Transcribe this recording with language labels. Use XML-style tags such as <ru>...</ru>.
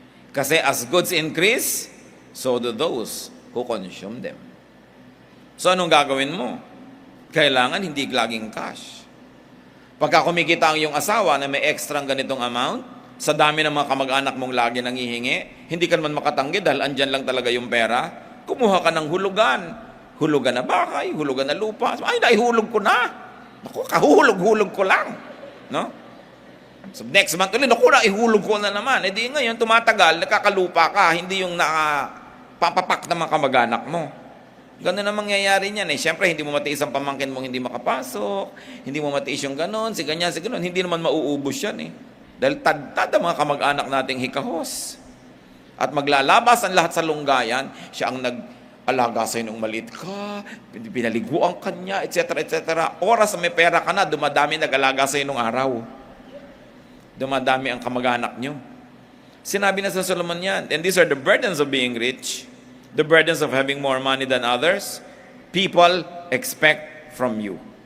<en>Kasi as goods increase, so do those who consume them.</en> <tl>So anong gagawin mo? Kailangan hindi laging cash. Pagka kumikita ang iyong asawa na may extra ganitong amount, sa dami ng mga kamag-anak mong lagi nanghihingi, hindi ka naman makatanggi dahil andyan lang talaga yung pera, kumuha ka ng hulugan. Hulugan na bahay, hulugan na lupa. Ay, naihulog ko na. Naku, kahuhulog-hulog ko lang. No? So next month ulit, naku, naihulog ko na naman. E di ngayon, tumatagal, nakakalupa ka, hindi yung nakapapapak ng mga kamag-anak mo. Ganun ang mangyayari niyan eh. Siyempre, hindi mo matiis ang pamangkin mong hindi makapasok, hindi mo matiis yung ganun, si ganyan, hindi naman mauubos yan eh. Dahil tad ang mga kamag-anak nating hikahos. At maglalabas ang lahat sa lunggayan, siya ang nag-alaga sa'yo nung maliit ka, pinaliguan ka niya, etc., etc. Oras na may pera ka na, dumadami nag-alaga sa'yo nung araw. Dumadami ang kamag-anak nyo. Sinabi na sa Solomon yan,</tl> <en>and these are the burdens of being rich, the burdens of having more money than others, people expect from you.</en>